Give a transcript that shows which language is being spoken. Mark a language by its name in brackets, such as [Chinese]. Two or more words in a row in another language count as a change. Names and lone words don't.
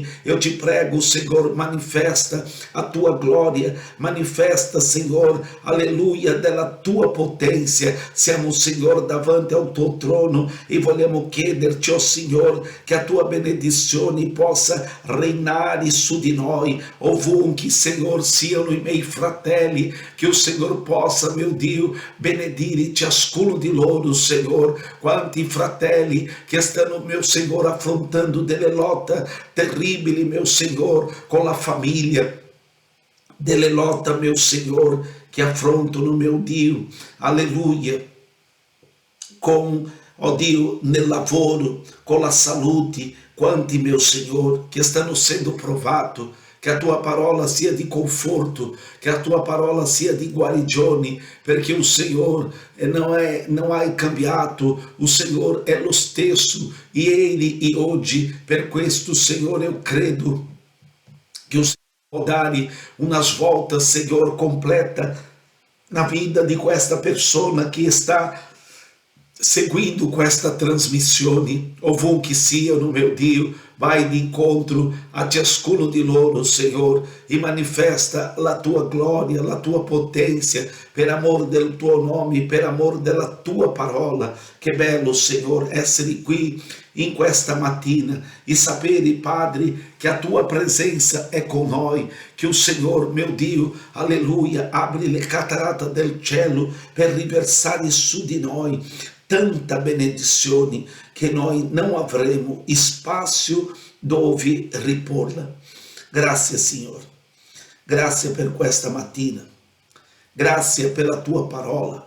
[Italian] Io ti prego, Signore, manifesta a tua gloria, manifesta, Signore, alleluia, della tua potenza. Siamo, Signore, davanti al tuo trono e vogliamo chiederci, oh Signore, che a tua benedizione possa regnare su di noi, ovunque, ovunque, Senhor, siano i miei fratelli, che [Portuguese] o Senhor [Italian] possa, meu Dio, benedire ciascuno di loro, Senhor. Quanti fratelli che stanno, [Portuguese] meu Senhor, [Italian] affrontando delle lotte terribili, [Portuguese] meu Senhor, [Italian] con la famiglia, delle lotte, [Portuguese] meu Senhor, [Italian] che affrontano, meu Dio, alleluia, con, oh Dio, nel lavoro, con la salute. Quanti, [Portuguese] meu Senhor, [Italian] che stanno sendo provato, che a tua parola sia di conforto, che a tua parola sia di guarigione, perché [Portuguese] o Senhor não [Italian] hai cambiato, [Portuguese] o Senhor [Italian] è lo stesso, ieri e oggi. Per questo, [Portuguese] Senhor, eu [Italian] credo che [Portuguese] o Senhor [Italian] può dare [Portuguese] unas voltas, Senhor, completa na vida [Italian] di questa persona che sta seguindo questa trasmissione, ovunque siano, meu Dio, vai di incontro a ciascuno di loro, Senhor, e manifesta la tua gloria, la tua potenza, per amor del tuo nome, per amor della tua parola. Che bello, Senhor, essere qui in questa mattina e sapere, Padre, che a tua presenza è con noi, che [Portuguese] o Senhor, [Italian] meu Dio, alleluia, apri le catarate del cielo per riversare su di noi tanta benedizione che noi non avremo spazio dove riporla. Grazie, Signore. Grazie per questa mattina. Grazie per la tua parola.